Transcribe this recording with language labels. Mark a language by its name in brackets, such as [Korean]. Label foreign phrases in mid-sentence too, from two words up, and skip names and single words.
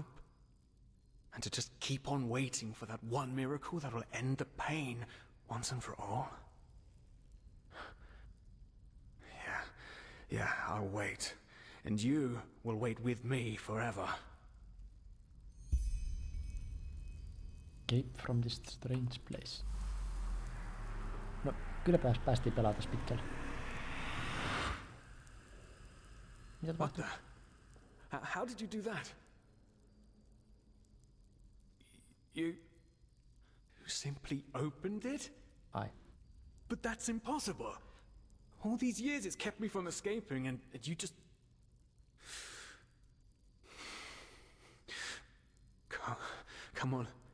[English] And to just keep on waiting for that one miracle that will end the pain once and for all? Yeah, I'll wait. And you will wait with me forever. Escape from this strange place. [Finnish] No, kyllä päästiin pelata pitkälle. Mitä [English] What [Finnish] tapahtui? [English] the? How did you do that? You simply opened it? [Finnish] Ai. [English] But that's impossible. All these years it's kept me from escaping, and you just... Come on.